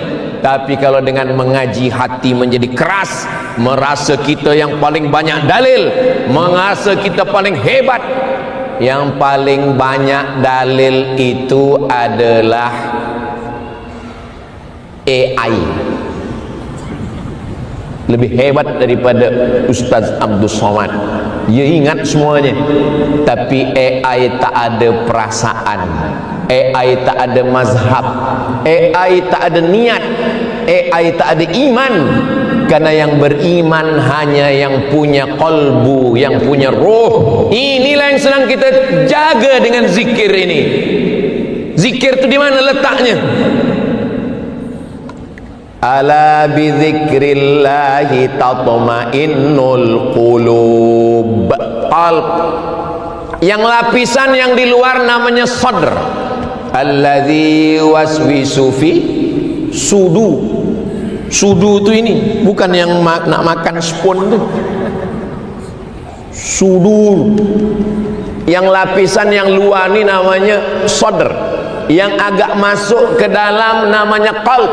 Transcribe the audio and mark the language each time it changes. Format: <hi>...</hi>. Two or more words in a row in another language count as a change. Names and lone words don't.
<ms>Tapi kalau dengan mengaji hati menjadi keras, merasa kita yang paling banyak dalil, merasa kita paling hebat, yang paling banyak dalil itu adalah AI. Lebih hebat daripada Ustaz Abdul Somad. Dia ingat semuanya, tapi AI tak ada perasaan, AI tak ada mazhab, AI tak ada niat, AI tak ada iman. Karena yang beriman hanya yang punya qalbu, yang punya roh. Inilah yang sedang kita jaga dengan zikir ini. Zikir itu di mana letaknya?</ms> <ar>ألا بذكر الله تطمئن القلوب.</ar> <ms>Qalb. Yang lapisan yang di luar namanya sadr.</ms> <ar>الذي وسوس في صدو.</ar> <ms>Sudu itu ini, bukan yang nak makan spoon tu. Sudur. Yang lapisan yang luar ni namanya sadr. Yang agak masuk ke dalam namanya qalb.</ms>